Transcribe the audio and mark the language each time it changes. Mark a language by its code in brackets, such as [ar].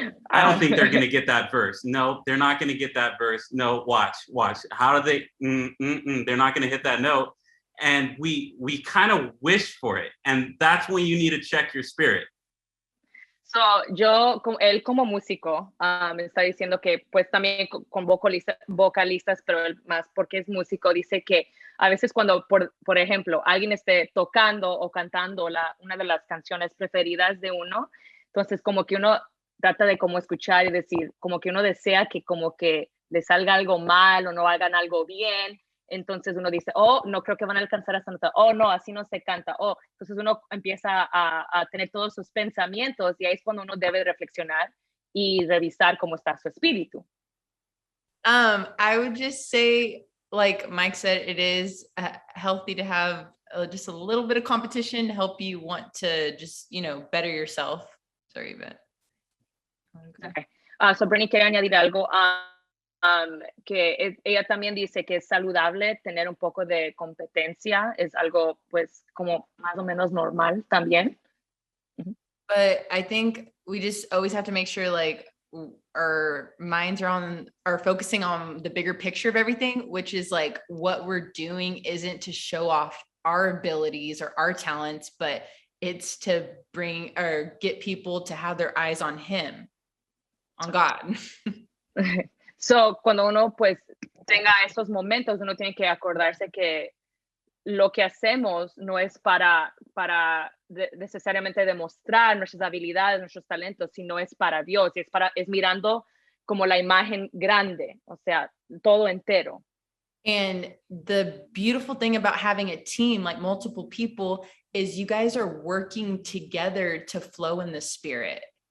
[en] I don't think they're going to get that verse. No, they're not going to get that verse. No, watch. How do they? They're not going to hit that note. And we kind of wish for it. And that's when you need to check your spirit. [es] So, él como músico me está diciendo que pues también con vocalistas, pero él más porque es músico, dice que a veces cuando, por ejemplo, alguien esté tocando o cantando una de las canciones preferidas de uno, entonces como que uno trata de como escuchar y decir, como que uno desea que como que le salga algo mal o no hagan algo bien. Entonces uno dice, oh, no creo que van a alcanzar esta nota. Oh, no, así no se canta. Oh, entonces uno empieza a tener todos sus pensamientos y ahí es cuando uno debe reflexionar y revisar cómo está su espíritu. [en] I would just say, like Mike said, it is healthy to have just a little bit of competition to help you want to just, better yourself. Sorry, but. Okay. [es] So Brittany quiere añadir algo. Que ella también dice que es saludable tener un poco de competencia, es algo pues como más o menos normal también. [en] But I think we just always have to make sure like our minds are focusing on the bigger picture of everything, which is like what we're doing isn't to show off our abilities or our talents, but it's to bring or get people to have their eyes on him, on God. [es] So, cuando uno pues tenga esos momentos, uno tiene que acordarse que lo que hacemos no es para necesariamente demostrar nuestras habilidades, nuestros talentos, sino es para Dios, es mirando como la imagen grande, o sea, todo entero. [en] And the beautiful thing about having a team, like multiple people, is you guys are working together to flow in the spirit.